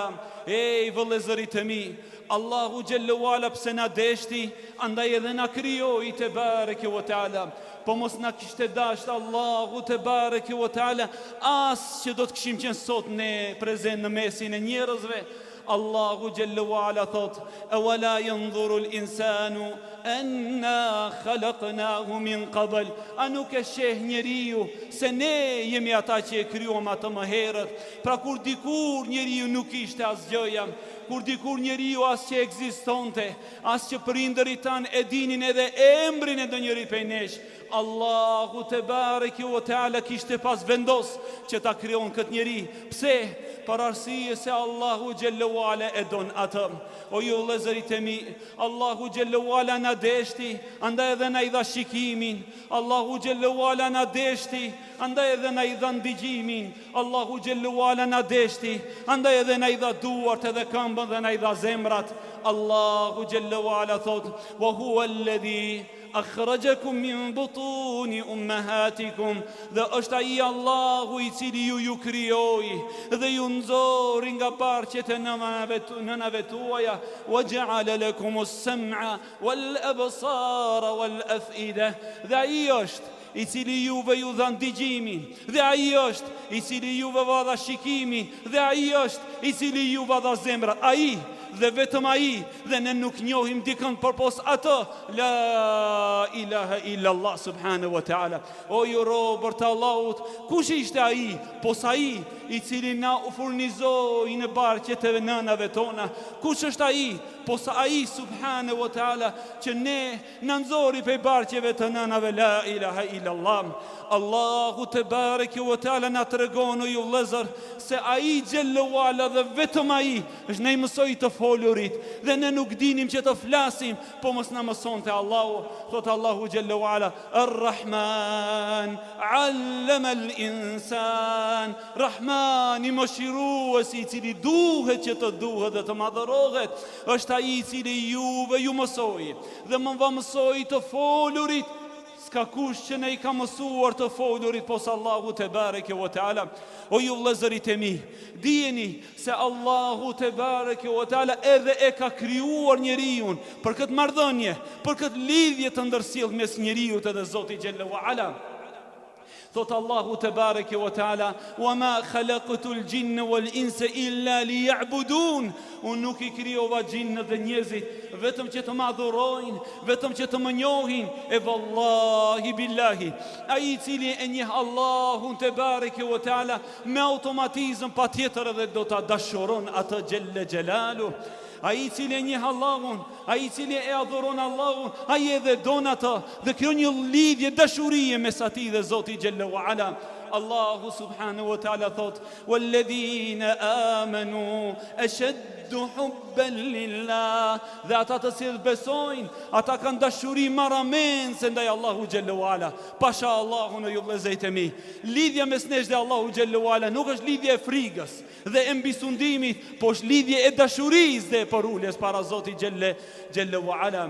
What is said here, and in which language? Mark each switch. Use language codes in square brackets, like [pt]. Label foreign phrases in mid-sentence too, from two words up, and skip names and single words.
[sq] Ej vëllezërit e mi, Allahu [ar] جل وعلا [sq] pse na deshti, andaj edhe na krijoi [ar] تبارك وتعالى. [sq] Po mos na kishte dashur Allahu [ar] تبارك وتعالى, [sq] as që do të kishim qenë sot ne prezent në mesin e njerëzve. Allahu [ar] جل وعلا [sq] thot, [ar] "أولا ينظر الإنسان أنا خلقناه من قبل." [sq] A nuk e sheh njeriu se ne jemi ata që e krijuam atë më herët? Pra kur dikur njeriu nuk ishte asgjëja, kur dikur njeriu as që ekzistonte, as që prindërit tan e dinin edhe emrin e ndonjëri prej nesh, Allahu [ar] تبارك وتعالى [sq] kishte pas vendos që ta krijon këtë njeri. Pse? Për arsye se Allahu [ar] جل وعلا [sq] e don atë. O ju vëllezërit e mi, Allahu [ar] جل وعلا [sq] na deshti, andaj edhe na I dha shikimin. Allahu [ar] جل وعلا [sq] na deshti, andaj edhe na I dha ndigjimin. Allahu [ar] جل وعلا [sq] na deshti, andaj edhe na I dha duart edhe këmbën dhe na I dha zemrat. Allahu [ar] جل وعلا [sq] thot, [ar] "وهو الذي أخرجكم من بطون أمهاتكم." [sq] Dhe është ai Allahu I cili ju krijoi dhe ju nxori nga barqet e nënave tuaja. [ar] وجعل لكم السمع والأبصار والأفئدة. [sq] Dhe ai është I cili juve ju dha ndigjimin, dhe ai është I cili juve dha shikimin, dhe ai është I cili juve dha zemrat. Ai dhe vetëm ai, dhe ne nuk njohim dikën përpos atë. [ar] لا إله إلا الله سبحانه وتعالى. [sq] O ju robër të Allahut, kush ishte ai? Pos ai I cili na u furnizoi në barqet e nënave tona. Kush është ai? Pos ai [ar] سبحانه وتعالى [sq] që ne na nxori prej barqeve të nënave. [ar] لا إله إلا الله. [sq] Allahu [ar] تبارك وتعالى [sq] na tregon, o ju vëllezër, se ai [ar] جل وعلا [sq] dhe vetëm ai është ne mësoi të folurit, dhe ne nuk dinim që të flasim, po mos na mësonte Allahu. [ar] Thot Allahu جل وعلا, الرحمن علم الإنسان. [sq] Rahmani, mëshiruesi, i cili duhet që të duhet dhe të madhërohet, është ai i cili juve ju mësoi dhe më mësoi të folurit. Ska kush që ne i ka mësuar të folurit pos Allahu [ar] تبارك وتعالى. [sq] O ju vëllezërit e mi, dijeni se Allahu [ar] تبارك وتعالى [sq] edhe e ka krijuar njeriu për këtë marrëdhënie, për këtë lidhje të ndërsjellë mes njeriu dhe Zotit [ar] جل وعلا. [sq] Thot Allahu [ar] تبارك وتعالى, وما خلقت الجن والإنس إلا ليعبدون. [sq] Unë nuk i krijova gjinët dhe njerëzit vetëm që të më adhurojnë, vetëm që të më njohin. E vallahi billahi, ai i cili e njeh Allahun [ar] تبارك وتعالى [sq] me automatizëm patjetër edhe do ta dashuron atë [ar] جل جلاله. [sq] Ai i cili e njeh Allahun, ai i cili e adhuron Allahun, ai edhe don atë dhe krijon një lidhje dashurie mes atij dhe Zotit [ar] جل وعلا. [sq] Allahu [ar] سبحانه وتعالى [sq] thot, [ar] والذين آمنوا أشد حبا لله. [sq] Dhe ata të cilët besojnë, ata kanë dashuri marramense ndaj Allahu [ar] جل وعلا. [sq] Pasha Allahun e ju vëllezërit e mi, lidhja mes nesh dhe Allahu [ar] جل وعلا [sq] nuk është lidhje e frikës dhe e mbisundimit, po është lidhje e dashurisë dhe e poruljes para Zotit [ar] جل وعلا.